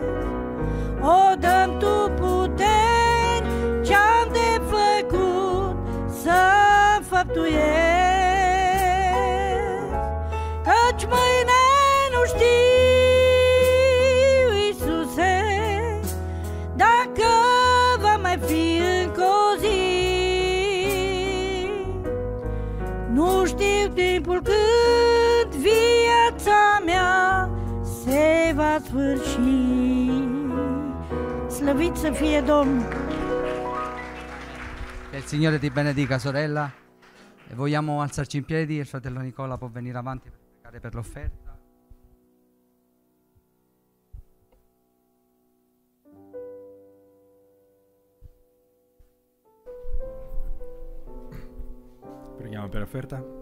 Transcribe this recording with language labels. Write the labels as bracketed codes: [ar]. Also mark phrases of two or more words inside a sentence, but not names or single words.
[ro] O, dă-mi Tu puteri ce-am de făcut să făptuiesc, căci mâine nu știu, Iisuse, dacă va mai fi încă o zi. Nu știu timpul când viața mea se va sfârși. Slăvit să fie Domnul! [it] Che il Signore ti benedica, sorella. E vogliamo alzarci in piedi, il fratello Nicola può venire avanti per pregare per l'offerta. Preghiamo per l'offerta.